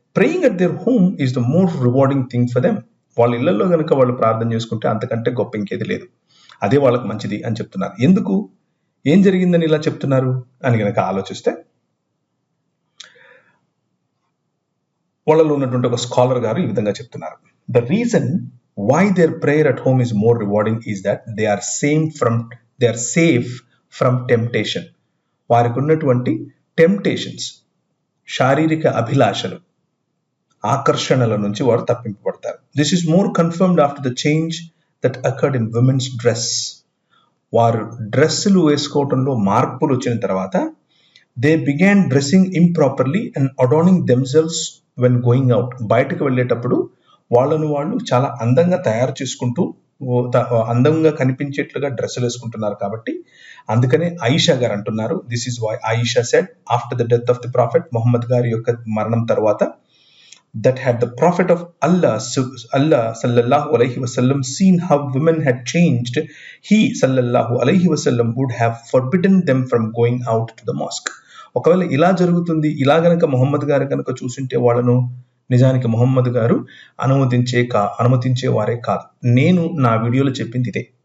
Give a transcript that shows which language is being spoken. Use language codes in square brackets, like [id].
[en] Praying at their home is the most rewarding thing for them. [te] వాళ్ళ ఇళ్లలో కనుక వాళ్ళు ప్రార్థన చేసుకుంటే అంతకంటే గొప్ప ఇంకేది లేదు, అదే వాళ్ళకి మంచిది అని చెప్తున్నారు. ఎందుకు, ఏం జరిగిందని ఇలా చెప్తున్నారు అని కనుక ఆలోచిస్తే, వాళ్ళలో ఉన్నటువంటి ఒక స్కాలర్ గారు ఈ విధంగా చెప్తున్నారు. [en] The reason why their prayer at home is more rewarding is that they are safe from temptation. [te] వారికి ఉన్నటువంటి టెంప్టేషన్స్, శారీరక అభిలాషలు, ఆకర్షణల నుంచి వారు తప్పింపబడతారు. [en] This is more confirmed after the change that occurred in women's dress. [te] వారు డ్రెస్సులు వేసుకోవటంలో మార్పులు వచ్చిన తర్వాత [en] They began dressing improperly and adorning themselves when going out. [te] బయటకు వెళ్ళేటప్పుడు వాళ్ళను వాళ్ళు చాలా అందంగా తయారు చేసుకుంటూ అందంగా కనిపించేట్లుగా డ్రెస్సులు వేసుకుంటున్నారు. కాబట్టి అందుకనే ఆయిషా గారు అంటున్నారు, [en] this is why Aisha said after the death of the prophet, [te] Mohammed గారి యొక్క మరణం తర్వాత, [en] that had the prophet of Allah sallallahu alaihi wasallam seen how women had changed, he sallallahu alaihi wasallam would have forbidden them from going out to the mosque. [te] ఒకవేళ ఇలా జరుగుతుంది, ఇలా గనక మొహమ్మద్ గారు కనుక చూసింటే వాళ్ళను నిజానికి మొహమ్మద్ గారు అనుమతించేవారే కాదు. నేను నా వీడియోలో చెప్పింది ఇదే.